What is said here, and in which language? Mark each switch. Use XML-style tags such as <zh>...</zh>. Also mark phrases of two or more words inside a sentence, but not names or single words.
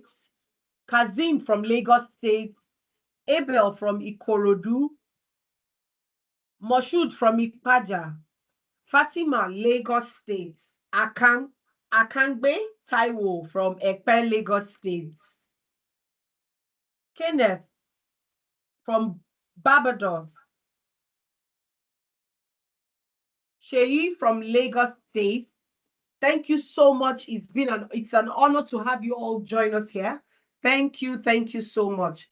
<en>Kazim from Lagos State. Abel from Ikorodu. Moshood from Ipaja. Fatima, Lagos State. Akangbe Taiwo from Ekpe, Lagos State. Kenneth from Barbados. Sheyi from Lagos State. Thank you so much. It's an honor to have you all join us here. Thank you so much.</en>